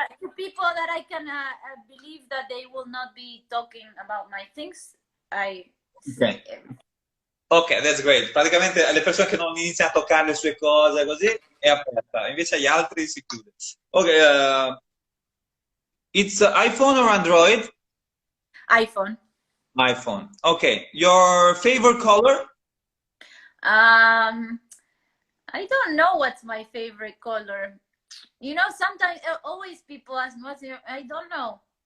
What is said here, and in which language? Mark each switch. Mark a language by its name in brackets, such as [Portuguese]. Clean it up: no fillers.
[English] to people that I can believe that they will not be talking about my things. I say Okay. Ok, that's great. [Italian] Praticamente alle persone che non iniziano a toccare le sue cose così è aperta, invece agli altri si chiude. [English] Ok, it's iPhone or Android? iPhone. iPhone. Okay, your favorite color? I don't know what's my favorite color. You know, sometimes always people ask me what's your, I don't know.